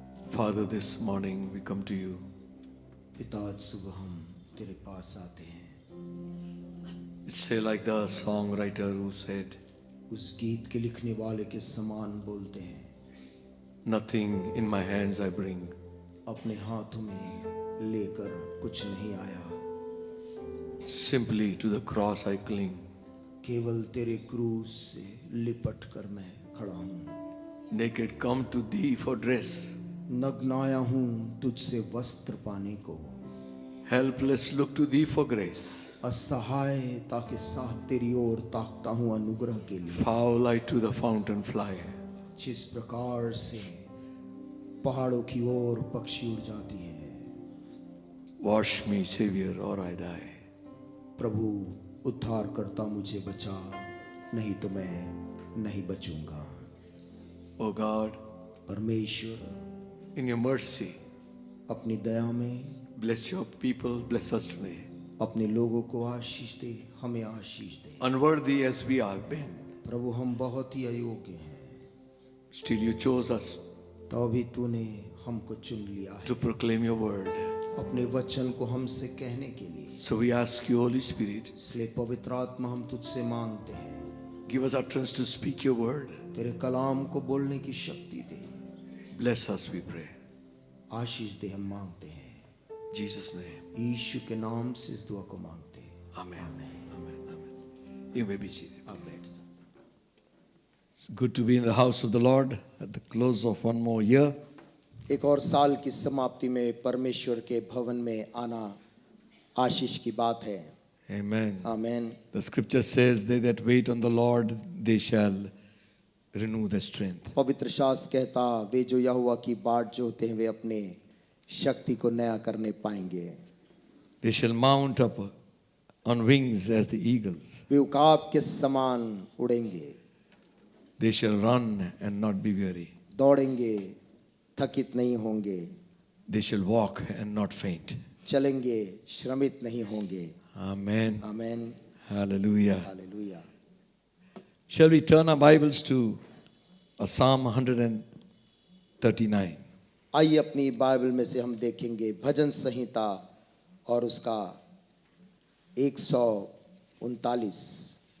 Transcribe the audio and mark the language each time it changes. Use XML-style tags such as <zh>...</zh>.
<en>Father, this morning we come to you.</en> <hi>पिता, आज सुबह हम तेरे पास आते हैं।</hi> <en>It's say like the songwriter who said,</en> <hi>उस गीत के लिखने वाले के समान बोलते हैं,</hi> <en>nothing in my hands I bring.</en> <hi>अपने हाथों में लेकर कुछ नहीं आया,</hi> <en>Simply to the cross I cling.</en> <hi>केवल तेरे क्रूस से लिपट कर मैं खड़ा हूँ।</hi> <en>Naked come to thee for dress.</en> <hi>नग्न आया हूँ तुझसे वस्त्र पाने को,</hi> <en>Helpless look to thee for grace.</en> <hi>असहायता के साथ तेरी ओर ताकता हूँ अनुग्रह के लिए।</hi> <en>Foul I to the fountain fly.</en> <hi>जिस प्रकार से पहाड़ों की ओर पक्षी उड़ जाती हैं,</hi> <en>Wash me, Savior, or I die.</en> <hi>प्रभु उद्धार करता मुझे बचा, नहीं तो मैं नहीं बचूंगा।</hi> <en>O God,</en> <hi>परमेश्वर</hi> <en>in your mercy,</en> <hi>अपनी दया में</hi> <en>bless your people, bless us today.</en> <hi>अपने लोगों को आशीष दे, हमें आशीष दे।</hi> <en>Unworthy as we have been,</en> <hi>प्रभु हम बहुत ही अयोग्य हैं,</hi> <en>still you chose us</en> <hi>तो भी तूने हमको चुन लिया है</hi> <en>to proclaim your word.</en> <hi>अपने वचन को हमसे कहने के लिए।</hi> <en>So we ask you, Holy Spirit,</en> <hi>इसलिए पवित्र आत्मा हम तुझसे मांगते हैं,</hi> <en>give us utterance to speak your word.</en> <hi>तेरे कलाम को बोलने की शक्ति दे।</hi> <en>Bless us, we pray.</en> <hi>आशीष दे, हम मांगते हैं</hi> <en>In Jesus' name.</en> <hi>यीशु के नाम से इस दुआ को मांगते हैं।</hi> <en>Amen. Amen. Amen. You may be seated.</en> <hi>आप बैठ सकते हैं।</hi> <en>It's good to be in the house of the Lord at the close of one more year.</en> <hi>एक और साल की समाप्ति में परमेश्वर के भवन में आना आशीष की बात है।</hi> <en>Amen.</en> <hi>आमीन।</hi> <en>The scripture says, they that wait on the Lord, they shall renew their strength.</en> <hi>पवित्र शास्त्र कहता, वे जो यहोवा की बाट जोते हैं वे अपने शक्ति को नया करने पाएंगे।</hi> <en>They shall mount up on wings as the eagles.</en> <hi>वे उकाब के समान उड़ेंगे,</hi> <en>They shall run and not be weary.</en> <hi>दौड़ेंगे, थकित नहीं होंगे,</hi> <en>They shall walk and not faint.</en> <hi>चलेंगे, श्रमित नहीं होंगे।</hi> <en>Amen.</en> <hi>आमीन।</hi> <en>Hallelujah.</en> <hi>Hallelujah.</hi> <en>Shall we turn our Bibles to Psalm 139?</en> <hi>आइए अपनी बाइबल में से हम देखेंगे भजन संहिता और उसका 139।</hi>